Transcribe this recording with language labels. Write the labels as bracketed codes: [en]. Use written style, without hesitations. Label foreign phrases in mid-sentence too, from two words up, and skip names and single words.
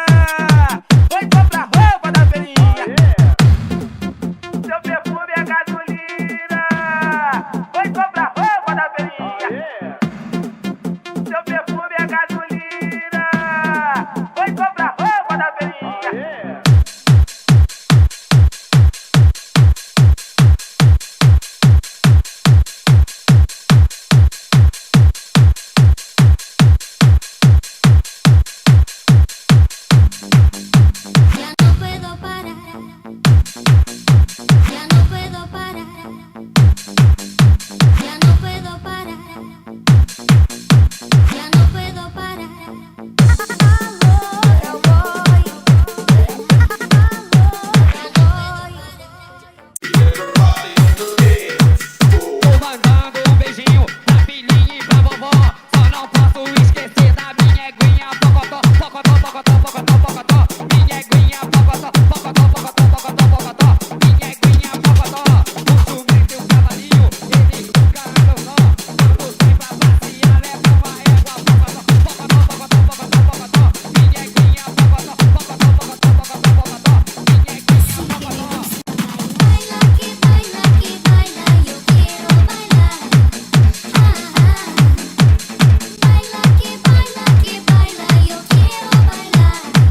[pt] Vai comprar roupa da feirinha. Seu perfume é gasolina. Vai comprar roupa da feirinha. Seu perfume é gasolina. Vai comprar roupa da feirinha. [es] Ya no puedo parar. Ya no puedo parar. Ya no puedo parar. Ya no puedo parar. Ahora voy. [pt] Tô mandando um beijinho pra filhinha e pra vovó. Só não posso esquecer da minha eguinha pocotó, pocotó, pocotó, pocotó, pocotó. Minha eguinha pocotó, pocotó, pocotó, pocotó, pocotó. Minha eguinha pocotó. O jumento e o cavalinho, eles nunca andam nó. Quando sai pra passear, leva uma égua pocotó, pocotó, pocotó, pocotó, pocotó. Minha eguinha pocotó, pocotó, pocotó, pocotó, pocotó. Minha eguinha pocotó. [es] Baila que baila que baila, yo quiero bailar. Baila que baila que baila, yo quiero bailar.